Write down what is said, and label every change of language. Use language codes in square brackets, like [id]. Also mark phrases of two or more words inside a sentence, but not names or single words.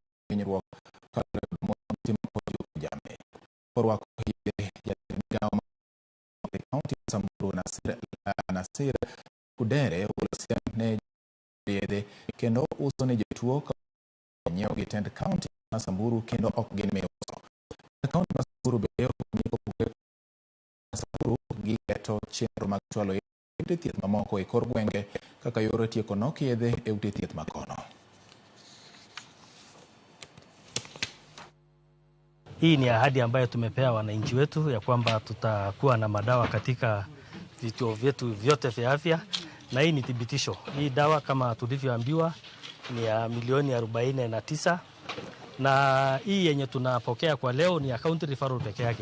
[luo] hinyruok kaluwore gi jamii. Orwako kaunti Samburu Nasir Kudere ulosem ne yedhe kendo uso ne jotuo nyiewo gi tend kaunti ma Samburu kendo ok gin miuso. Kaunti ma Samburu be Samburu gi keto chenro mag chwalo ute thieth mamoko e kor gwenge kaka yore tieko nok yedhe e ute thieth makono. [sw] Hii ni ahadi ambayo tumepea wananchi wetu ya kwamba tutakuwa na madawa katika vituo vyetu vyote vya afya, na hii ni thibitisho. Hii dawa kama tulivyoambiwa ni ya milioni 49, na hii yenye tunapokea kwa leo ni ya [en] county referral [sw] peke yake.